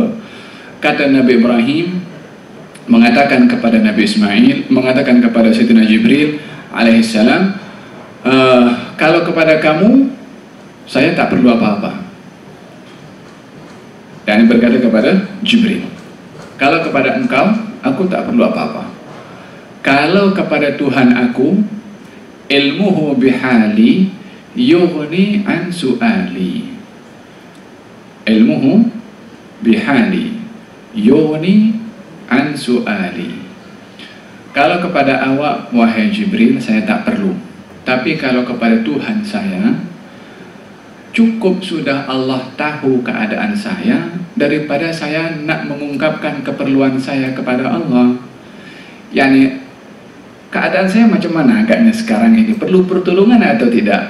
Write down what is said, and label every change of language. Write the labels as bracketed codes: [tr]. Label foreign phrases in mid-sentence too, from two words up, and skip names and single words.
[ms] Kata Nabi Ibrahim mengatakan kepada Nabi Ismail, mengatakan kepada Sayyidina Jibril alaihissalam, kalau kepada kamu saya tak perlu apa-apa. Dan berkata kepada Jibril, kalau kepada engkau aku tak perlu apa-apa. Kalau kepada Tuhan aku, [ar] عِلْمُهُ بِحَالِي يُغْنِي عَنْ سُؤَالِي. عِلْمُهُ بِحَالِي يُغْنِي عَنْ سُؤَالِي. [ms] Kalau kepada awak wahai Jibril saya tak perlu, tapi kalau kepada Tuhan saya, cukup sudah Allah tahu keadaan saya daripada saya nak mengungkapkan keperluan saya kepada Allah. Yani keadaan saya macam mana agaknya sekarang ini, perlu pertolongan atau tidak?